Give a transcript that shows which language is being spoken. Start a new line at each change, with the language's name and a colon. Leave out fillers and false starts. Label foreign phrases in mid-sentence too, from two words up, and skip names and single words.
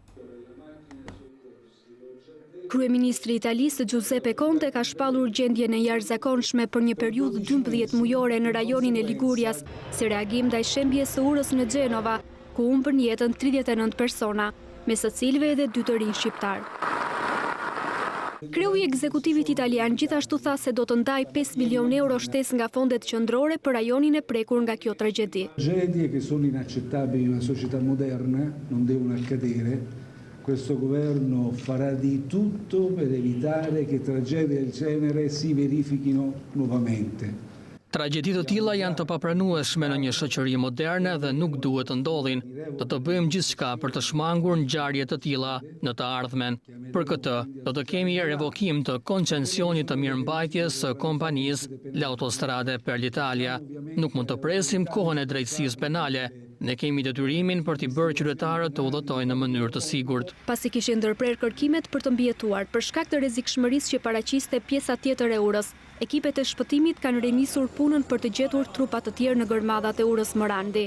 Albanian: Kryeministri i Italisë Giuseppe Conte ka shpallur gjendjen e jashtëzakonshme për një periudhë 12 mujore në rajonin e Ligurias, si reagim ndaj shembjes së urës në Gjenova, ku humbën jetën 39 persona, mes së cilëve edhe 2 të rinj shqiptar. Kreu i ekzekutivit italian gjithashtu tha se do të ndaj 5 milion euro shtesë nga fondet qendrore për rajonin e prekur nga kjo tragjedi.
Italian: Tragedie che sono inaccettabili in una società moderna non devono accadere. Questo governo farà di tutto per evitare che tragedie del genere si verifichino nuovamente.
Albanian: Tragjedi të tilla janë të papranueshme në një shoqëri moderne dhe nuk duhet të ndodhin. Do të bëjmë gjithçka për të shmangur ngjarje të tilla në të ardhmen. Për këtë, do të kemi revokim të koncesionit të mirëmbajtjes së kompanisë L'Autostrade per l'Italia. Nuk mund të presim kohën e drejtësisë penale. Ne kemi detyrimin për t'i bërë qytetarët të udhëtojnë në mënyrë të sigurt. Pasi kishin ndërprer kërkimet për të mbijetuar për shkak të rrezikshmërisë që paraqiste pjesa tjetër e urës, ekipet e shpëtimit kanë rinisur punën për të gjetur trupa të tjerë në gërmadhat e urës Morandi.